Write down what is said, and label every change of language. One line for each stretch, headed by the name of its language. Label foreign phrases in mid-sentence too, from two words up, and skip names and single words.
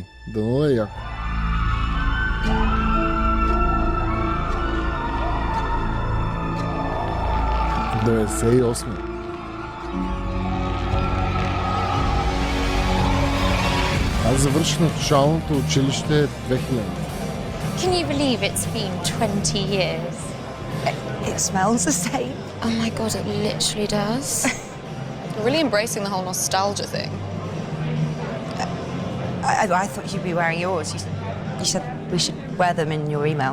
Bulgarian: Дано да е яко. В 98. Аз завърших началното училище 2000.
English: Can you believe it's been 20 years? It smells the same. Oh my god, it literally does. You're really embracing the whole nostalgia thing. I thought you'd be wearing yours. You said we should wear them in your email.